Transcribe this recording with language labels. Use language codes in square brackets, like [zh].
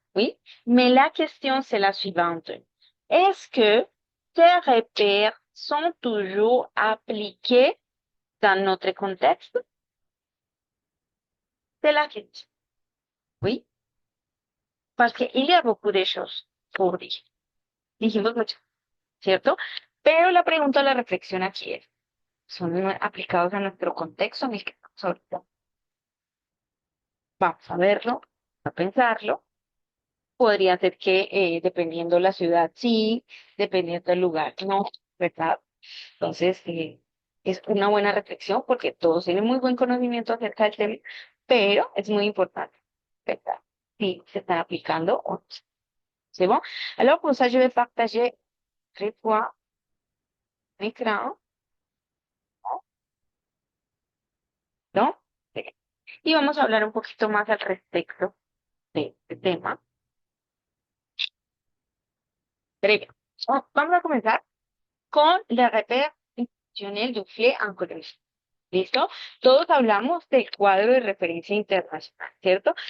[fr] Oui, mais la question, c'est la suivante. Est-ce que ces repères sont toujours appliqués dans notre contexte? C'est la question. Oui, parce qu'il y a beaucoup de choses pour dire. [es] Dijimos mucho, ¿cierto? Pero la pregunta, la reflexión aquí es, ¿son aplicados a nuestro contexto en el que estamos ahorita? Vamos a verlo, a pensarlo. Podría ser que dependiendo la ciudad, sí, dependiendo del lugar, no, ¿verdad? Entonces, es una buena reflexión porque todos tienen muy buen conocimiento acerca del tema, pero es muy importante, ¿verdad? Si se están aplicando o no. [fr] C'est bon? Alors, pour ça, je vais partager avec toi l'écran, ¿no? [es] Y vamos a hablar un poquito más al respecto de este tema. Breve. Vamos a comenzar con [fr] la repère institutionnel du FLE en collège. [es] ¿Listo? Todos hablamos del cuadro de referencia internacional, ¿cierto?